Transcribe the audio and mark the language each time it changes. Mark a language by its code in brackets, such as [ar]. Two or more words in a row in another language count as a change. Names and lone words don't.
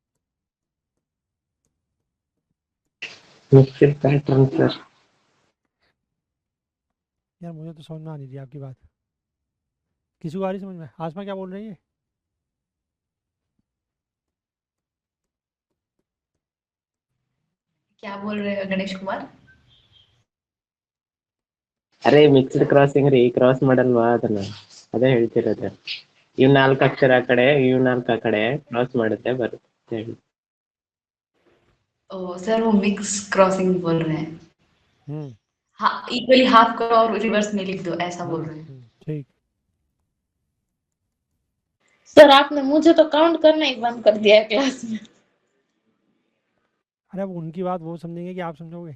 [en] Mixed pattern sir. [hi] यार मुझे तो समझ में आ नहीं रही आपकी बात। किसी को आ रही समझ में? आसमा क्या बोल रही है? क्या बोल रहे हो गणेश कुमार? [kn] ಅರೆ [en] mixed crossing [kn] ರೀ, ಕ್ರಾಸ್ ಮಾಡಲ್ವಾ ಅದನ್ನ? ಅದೇ ಹೇಳ್ತಿರೋದು. ಇವ್ 4 ಅಕ್ಷರ ಆ ಕಡೆ, ಇವ್ 4 ಆ ಕಡೆ ಕ್ರಾಸ್ ಮಾಡುತ್ತೆ ಬರುತ್ತೆ ಹೇಳಿ. [hi] ओ सर वो [en] mix crossing [hi] बोल रहे हैं। हम्म हाँ [en] equally half [hi] करो और रिवर्स में लिख दो ऐसा बोल रहे हैं। ठीक। सर आपने मुझे तो काउंट करना ही बंद कर दिया है क्लास में। अरे अब उनकी बात वो समझेंगे कि आप समझोगे?